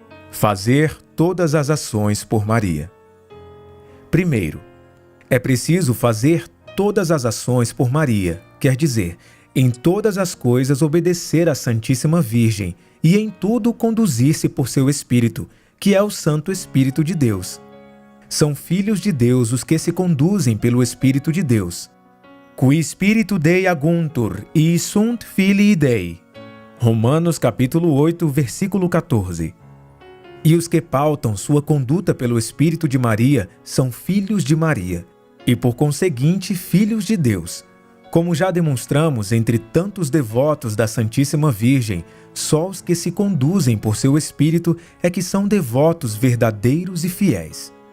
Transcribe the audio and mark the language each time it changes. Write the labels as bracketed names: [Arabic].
[Portuguese] Fazer todas as ações por Maria. Primeiro, é preciso fazer todas as ações por Maria, quer dizer, em todas as coisas obedecer à Santíssima Virgem e em tudo conduzir-se por seu Espírito, que é o Santo Espírito de Deus. São filhos de Deus os que se conduzem pelo Espírito de Deus. [Latin] Qui Spiritu Dei aguntur, e sunt filii Dei. [Portuguese] Romanos capítulo 8, versículo 14. E os que pautam sua conduta pelo Espírito de Maria são filhos de Maria, e por conseguinte filhos de Deus. Como já demonstramos entre tantos devotos da Santíssima Virgem, só os que se conduzem por seu Espírito é que são devotos verdadeiros e fiéis.